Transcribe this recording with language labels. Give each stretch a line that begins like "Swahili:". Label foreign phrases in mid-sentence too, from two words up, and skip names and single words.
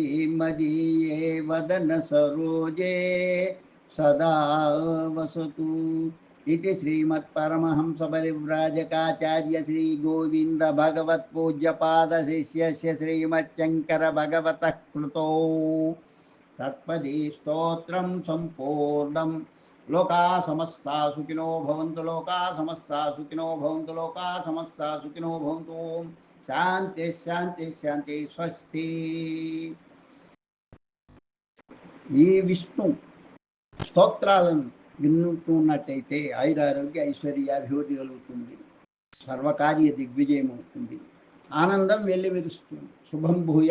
Sanskrit: मदीये वदन सरोजे सदा वसतु इति श्रीमत्परमहंस परिव्राजकाचार्य श्री गोविंद भगवत पूज्यपाद शिष्यस्य श्रीमच्चंकर भगवतः कृतो षट्पदी स्तोत्रं संपूर्णम् लोका समस्ता सुखिनो भवन्तु लोका समस्ता सुखिनो भवन्तु लोका समस्ता सुखिनो भवन्तु ओम శాంతి శాంతి శాంతి స్వస్తి.
Telugu: ఈ విష్ణు స్తోత్రాలను వింటున్నట్టయితే ఆయురారోగ్య ఐశ్వర్యాభివృద్ధి కలుగుతుంది, సర్వకార్య దిగ్విజయం అవుతుంది, ఆనందం వెల్లివిరుస్తుంది.